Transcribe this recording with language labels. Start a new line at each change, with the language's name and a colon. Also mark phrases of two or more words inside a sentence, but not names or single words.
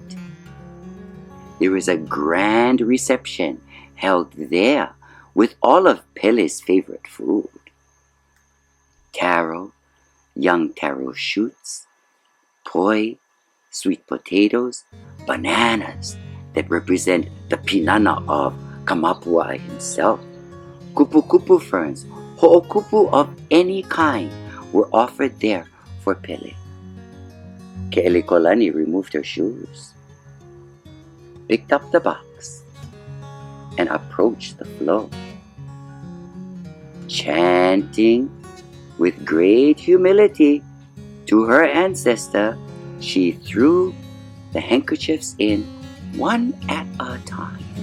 English: There is a grand reception held there with all of Pele's favorite food. Taro, young taro shoots, poi, sweet potatoes, bananas that represent the pinana of Kamapua himself, kupu-kupu ferns, ho'okupu of any kind were offered there for Pele. Ke'elikolani removed her shoes, picked up the box, and approached the flow. Chanting with great humility to her ancestor, she threw the handkerchiefs in one at a time.